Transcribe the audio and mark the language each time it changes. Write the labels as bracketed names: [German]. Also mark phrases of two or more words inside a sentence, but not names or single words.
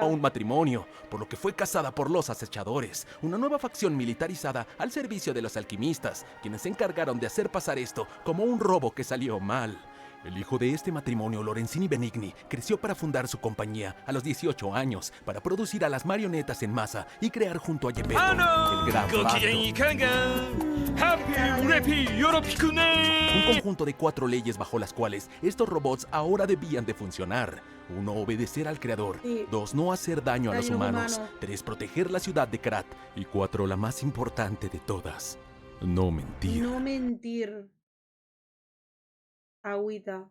[Spanish] a un matrimonio, por lo que fue cazada por los acechadores, una nueva facción militarizada al servicio de los alquimistas, quienes se encargaron de hacer pasar esto como un robo que salió mal. El hijo de este matrimonio, Lorenzini Benigni, creció para fundar su compañía a los 18 años para producir a las marionetas en masa y crear junto a Geppetto el Gran [Japanese] ご機嫌 [Spanish] Pacto. [Japanese] いかがハッピーウレ [Spanish] Un conjunto de 4 leyes bajo las cuales estos robots ahora debían de funcionar. 1. Obedecer al creador. Sí. 2. No hacer daño a los Daño humanos. humano. 3. Proteger la ciudad de Krat. Y 4. La más importante de todas. No mentir. No mentir. Agüita.